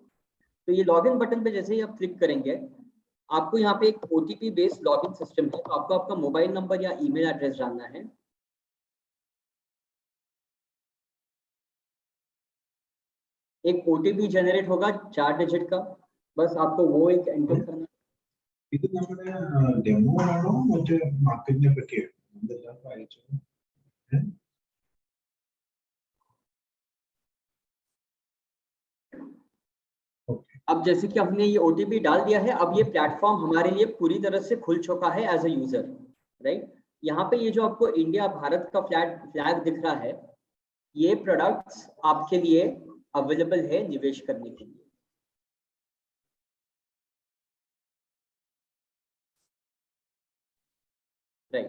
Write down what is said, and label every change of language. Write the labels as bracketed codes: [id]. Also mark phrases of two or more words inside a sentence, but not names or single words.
[hi] तो ये [en] login button [hi] पे जैसे ही आप क्लिक करेंगे आपको यहाँ पे एक [en] OTP based login system [hi] है, तो आपको आपका [en] mobile number [hi] या [en] email address [hi] डालना है। एक [en] OTP generate [hi] होगा 4 डिजिट का, बस आपको वो एक एंटर करना है। [ml] ഇത് നമ്മുടെ ഡെമോ ആണോ മറ്റേ മാർക്കറ്റിനെ പറ്റിയോ എന്തെല്ലാം വായിച്ചു? [hi] अब जैसे कि हमने ये ओटीपी डाल दिया है, अब ये प्लेटफॉर्म हमारे लिए पूरी तरह से खुल चुका है [en] as a user, right. [hi] यहाँ पे ये जो आपको इंडिया भारत का फ्लैग दिख रहा है, ये प्रोडक्ट्स आपके लिए अवेलेबल है निवेश करने के लिए, राइट।